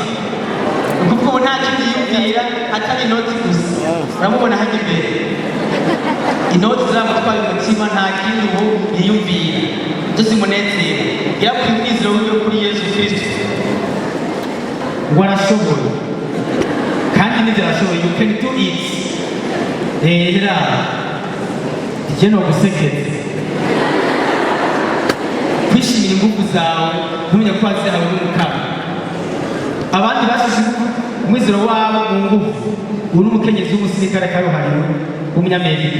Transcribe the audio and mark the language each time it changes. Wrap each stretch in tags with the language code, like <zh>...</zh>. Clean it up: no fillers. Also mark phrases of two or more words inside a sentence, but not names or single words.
<rn>Kuko ubu nta kintu yiyumvira atari inoti gusa. Uramubona hano imbere inoti z'abatwaye umutima, nta kintu ubu yiyumvira zimunezera. Yakuye umwizero wiwe kuri Yesu Kristo ngo arashoboye kandi nizirashoboye.</rn> <en>You can do it.</en> <rn>Rero ije no gusekeza kwishimira ingufu zawe ntumenya ko wazihawe n'umukama. Abandi bashyize umwizero wabo mu ngufu. Uyu ni umukenyezi w'umusirikare karuhariwe w'umunyamerika.</rn>